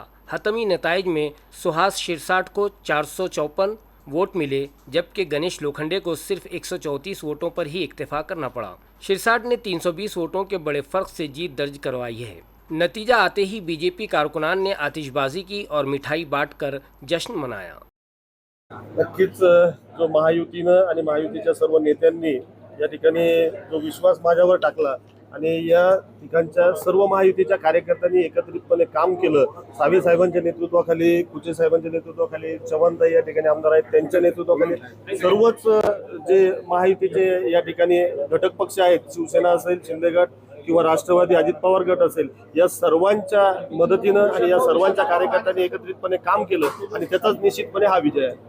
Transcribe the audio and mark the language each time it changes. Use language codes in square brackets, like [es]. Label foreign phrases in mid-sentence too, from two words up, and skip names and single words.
[ur] حتمی نتائج میں سہاس شرساٹ کو 454 ووٹ ملے جبکہ گنیش لوکھنڈے کو صرف 134 ووٹوں پر ہی اکتفا کرنا پڑا۔ شرساٹ نے 320 ووٹوں کے بڑے فرق سے جیت درج کروائی ہے۔ نتیجہ آتے ہی BJP کارکنان نے آتش بازی کی اور مٹھائی بانٹ کر جشن منایا۔ [mr] नक्कीच जो महायुतीनं आणि महायुतीच्या सर्व नेत्यांनी या ठिकाणी जो विश्वास माझ्यावर टाकला आणि या ठिकाणच्या सर्व महायुतीच्या कार्यकर्त्यांनी एकत्रितपणे काम केलं। सावे साहेबांच्या नेतृत्वाखाली, कुचे साहेबांच्या नेतृत्वाखाली, चव्हाणताई या ठिकाणी आमदार आहेत त्यांच्या नेतृत्वाखाली सर्वच जे महायुतीचे या ठिकाणी घटक पक्ष आहेत, शिवसेना असेल, शिंदे गट किंवा राष्ट्रवादी अजित पवार गट असेल, या सर्वांच्या मदतीनं आणि या सर्वांच्या कार्यकर्त्यांनी एकत्रितपणे काम केलं आणि त्याचाच निश्चितपणे हा विजय आहे।